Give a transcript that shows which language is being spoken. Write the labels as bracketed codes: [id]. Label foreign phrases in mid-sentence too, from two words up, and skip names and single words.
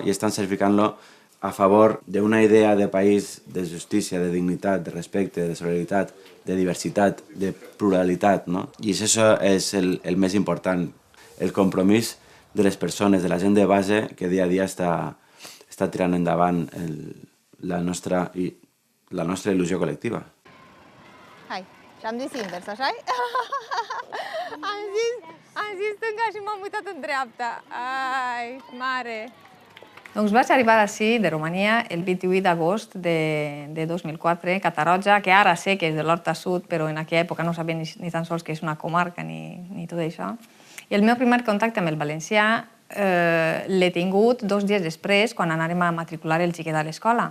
[ca] I estan sacrificant-lo a favor d'una idea de país, de justícia, de dignitat, de respecte, de solidaritat, de diversitat, de pluralitat, no? I això és el més important, el compromís de les persones, de la gent de base que dia a dia està tirant endavant la nostra il·lusió col·lectiva. [ro] Hai, și-am zis invers, așa-i? Am zis stânga și m-am uitat în dreapta. Ai, mare! [ca] Doncs vaig arribar així, de Romania, el 28 d'agost de 2004, Catarroja, que ara sé que és de l'Horta Sud, però en aquella època no sabia ni tan sols que és una comarca ni tot això. I el meu primer contacte amb el valencià l'he tingut 2 dies després, quan anàrem a matricular el xiquet a l'escola.